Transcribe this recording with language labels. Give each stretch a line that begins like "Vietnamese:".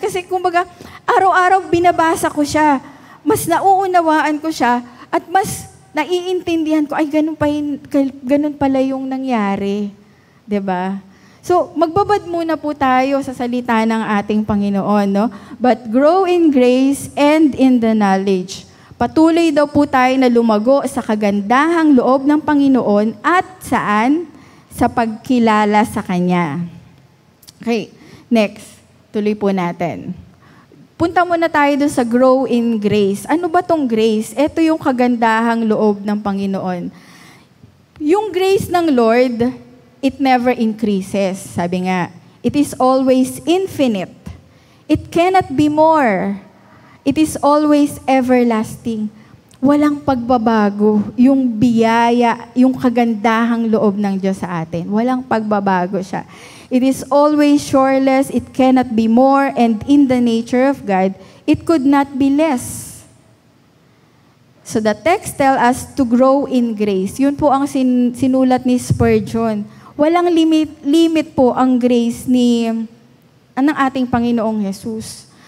Filipino: Kasi kumbaga, araw-araw binabasa ko siya. Mas nauunawaan ko siya at mas naiintindihan ko, ay ganun pala yung nangyari. 'Di ba? So, magbabad muna po tayo sa salita ng ating Panginoon, no?
English: But grow in grace and in the knowledge.
Filipino: Patuloy daw po tayo na lumago sa kagandahang loob ng Panginoon at saan? Sa pagkilala sa Kanya. Okay, next. Tuloy po natin. Punta muna tayo doon sa
English: grow in grace.
Filipino: Ano ba tong grace? Ito yung kagandahang loob ng Panginoon. Yung grace ng Lord,
English: it never increases.
Filipino: Sabi nga,
English: it is always infinite. It cannot be more. It is always everlasting.
Filipino: Walang pagbabago. Yung biyaya, yung kagandahang loob ng Diyos sa atin. Walang pagbabago siya.
English: It is always shoreless. It cannot be more. And in the nature of God, it could not be less. So the text tell us to grow in grace.
Filipino: Yun po ang sinulat ni Spurgeon. Walang limit po ang grace ng ating Panginoong Jesus.